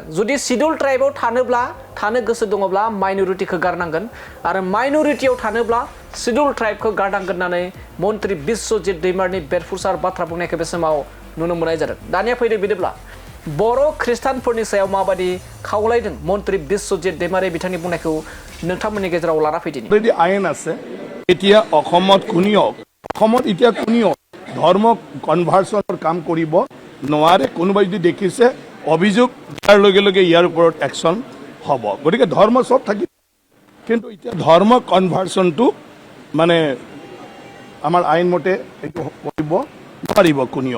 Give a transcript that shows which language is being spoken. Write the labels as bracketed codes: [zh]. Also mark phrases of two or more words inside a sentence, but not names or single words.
[brx] जुदि [en] scheduled tribeआव [brx] थानो गोसो दङब्ला माइनरिटिखौ गारनांगोन आरो माइनरिटियाव थानोब्ला [en] scheduled tribeखौ [brx] गारनांगोन होननानै मन्त्रि बिश्वजित दैमारीनि बेरफुसार बाथ्रा बुंनायखौ बे समाव नुनो मोननाय जादों। दानिया फैदो बिदिब्ला बर' ख्रिस्टानफोरनि सायाव माबादि खावलायदों मन्त्रि बिश्वजित दैमारी बिथांनि बुंनायखौ नोंथांमोननि गेजेराव लाना फैदिनि। [as] যদি আইন আছে এতিয়া অসমত কোনেও ধৰ্ম কনভাৰ্সনৰ কাম কৰিব নোৱাৰে। কোনোবাই যদি দেখিছে অভিযোগ দিয়াৰ লগে লগে ইয়াৰ ওপৰত একশ্যন হ'ব। গতিকে ধৰ্ম সব থাকিব, কিন্তু এতিয়া ধৰ্ম কনভাৰ্সনটো মানে আমাৰ আইন মতে এইটো কৰিব নোৱাৰিব কোনেও।